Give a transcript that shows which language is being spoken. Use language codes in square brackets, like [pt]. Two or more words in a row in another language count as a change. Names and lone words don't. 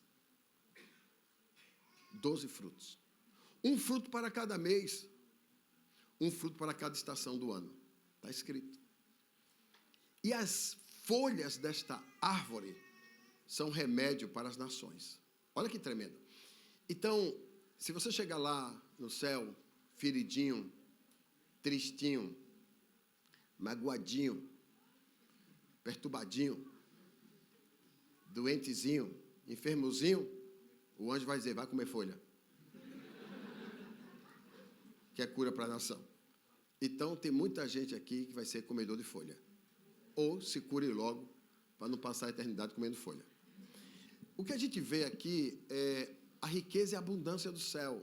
[pt] 12 frutos. Um fruto para cada mês. Um fruto para cada estação do ano. Está escrito. E as folhas desta árvore são remédio para as nações. Olha que tremendo. Então, se você chegar lá no céu, feridinho, tristinho, magoadinho, perturbadinho, doentezinho, enfermozinho, o anjo vai dizer, vai comer folha. Que é cura para a nação. Então, tem muita gente aqui que vai ser comedor de folha. Ou se cure logo, para não passar a eternidade comendo folha. O que a gente vê aqui é a riqueza e a abundância do céu.